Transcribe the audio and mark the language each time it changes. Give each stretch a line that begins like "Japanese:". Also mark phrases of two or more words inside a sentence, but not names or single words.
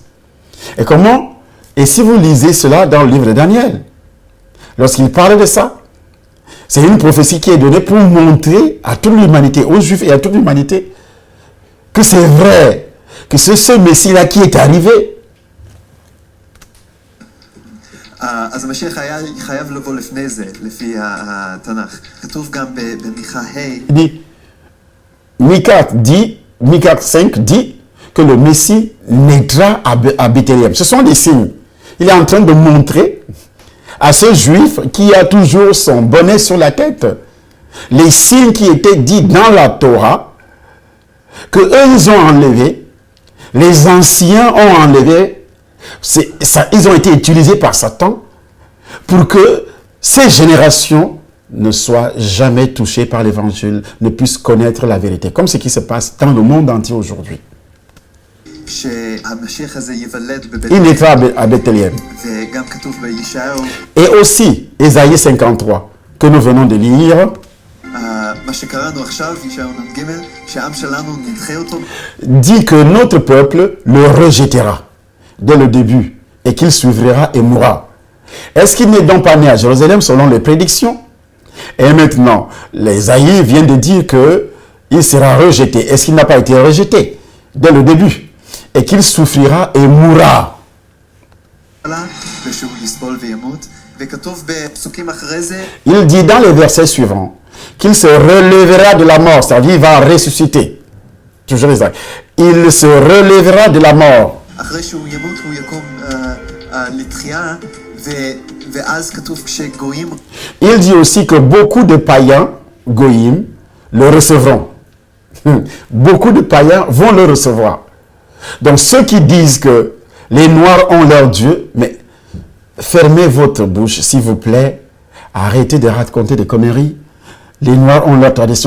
French: Et comment? Et si vous lisez cela dans le livre de Daniel, lorsqu'il parle de ça, c'est une prophétie qui est donnée pour montrer à toute l'humanité, aux Juifs et à toute l'humanité, que c'est vrai, que c'est ce Messie-là qui est arrivé.
Hebrew: אז המשיח היה חייב לבוא לפני זה, לפי התנ"ך. כתוב גם במיכה ה'.
French: Il dit, Micah 5 dit que le Messie naîtra à Bethléem. Ce sont des signes. Il est en train de montrer à ce juif qui a toujours son bonnet sur la tête les signes qui étaient dits dans la Torah, que eux ils ont enlevé, les anciens ont enlevé, ils ont été utilisés par Satan pour que ces générations ne soient jamais touchées par l'évangile, ne puissent connaître la vérité, comme ce qui se passe dans le monde entier aujourd'hui.
Hebrew: שהמשיח הזה ייוולד
French: Il naîtra à Bethléem.
Hebrew: וגם כתוב בישעיהו,
French: Et aussi, Ésaïe 53, que nous venons de lire,
Hebrew: מה שקראנו עכשיו, ישעיהו נ"ג, שהעם שלנו נדחה אותו.
French: dit que notre peuple le rejettera dès le début et qu'il suivra et mourra. Est-ce qu'il n'est donc pas né à Jérusalem selon les prédictions? Et maintenant, l'Ésaïe vient de dire qu'il sera rejeté. Est-ce qu'il n'a pas été rejeté dès le début? Et qu'il souffrira et mourra.
Hebrew: ושהוא יסבול וימות, וכתוב בפסוקים אחרי זה,
French: Il dit dans les versets suivants qu'il se relèvera de la mort, c'est-à-dire il va ressusciter. Toujours Isaïe. il se relèvera de la mort.
Hebrew: אחרי שהוא ימות הוא יקום לתחייה, ואז כתוב כשגויים...
French: Il dit aussi que beaucoup de païens, goïm, le recevront. Beaucoup de païens vont le recevoir. Donc ceux qui disent que les Noirs ont leur Dieu, mais fermez votre bouche, s'il vous plaît. Arrêtez de raconter des conneries. Les Noirs ont leur tradition.